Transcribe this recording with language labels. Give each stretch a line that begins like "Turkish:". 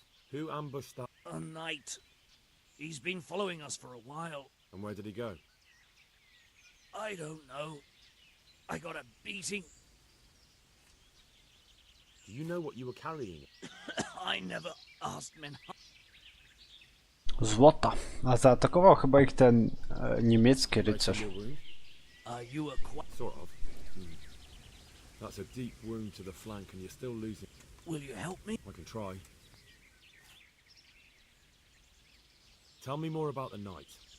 English: Who ambushed that? A knight. He's been following us for a while. And where did he go? I don't know. I got a beating. Do you know what you were carrying? I never asked Menhart.
Polish: Złota. A zaatakował chyba ich ten niemiecki rycerz.
English: You a sort of. That's a deep wound to the flank and you're still losing. Will you help me? I can try. Tell me more about the knight.